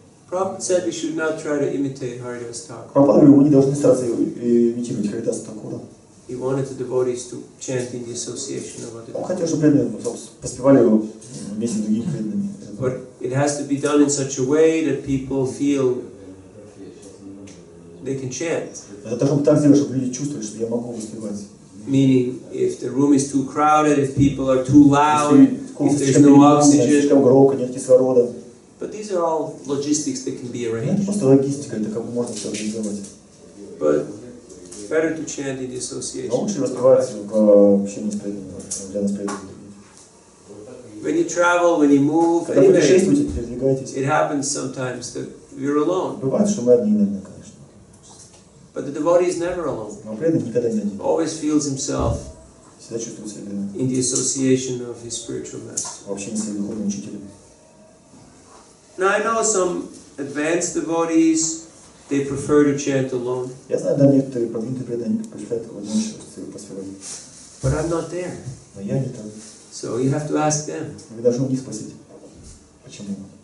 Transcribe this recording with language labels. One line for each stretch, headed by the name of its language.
English: Prabhupada said we should not try to imitate Haridas Thakur.
Russian: Прабхупада говорит, мы не должны стараться имитировать Харидаса Такура.
English: He wanted the devotees to chant in the association of other
Russian: Он
English: devotees.
Russian: хотел, чтобы преданные поспевали его вместе с другими преданными.
English: But it has to be done in such a way that people feel they can chant.
Russian: Это должно быть так сделать, чтобы люди чувствовали, что я могу воспевать.
English: Meaning, if the room is too crowded, if people are too loud, if there's no oxygen.
Russian: Слишком громко, нет кислорода.
English: But these are all logistics that can be arranged.
Russian: Просто логистика, это как бы можно все организовать.
English: But better to chant in the
Russian: Но
English: association.
Russian: лучше воспевать в общении с преданными, для нас преданными.
English: When you travel, when you move,
Russian: Когда путешествуете, передвигаетесь,
English: it happens sometimes that you're alone.
Russian: бывает, что мы одни иногда, конечно.
English: But the devotee is never alone.
Russian: Но преданный никогда не один.
English: Always feels himself
Russian: Всегда чувствует себя
English: in the association of his spiritual master.
Russian: в общении с своим духовным учителем.
English: Now I know some advanced devotees, they prefer to chant alone.
Russian: Я знаю, да, некоторые продвинутые преданные предпочитают одиночество поспевать.
English: But I'm not there.
Russian: Но я не так.
English: So you have to ask them.
Russian: Вы должны у них спросить, почему.